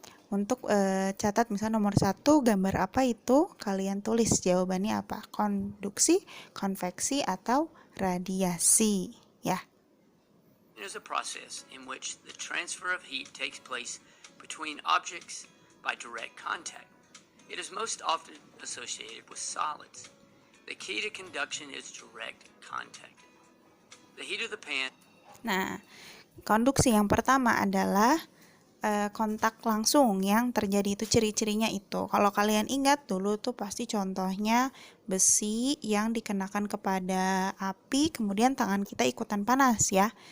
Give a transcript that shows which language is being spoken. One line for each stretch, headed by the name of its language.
Indonesian: Untuk catat misalnya nomor 1 gambar apa itu, kalian tulis jawabannya apa, konduksi, konveksi, atau radiasi ya.
English: It is a process in which the transfer of heat takes place between objects by direct contact. It is most often associated with solids. The key to conduction is direct contact. The heat of the pan.
Indonesian: Nah, konduksi yang pertama adalah kontak langsung yang terjadi itu ciri-cirinya itu. Kalau kalian ingat dulu tuh pasti contohnya besi yang dikenakan kepada api, kemudian tangan kita ikutan panas ya.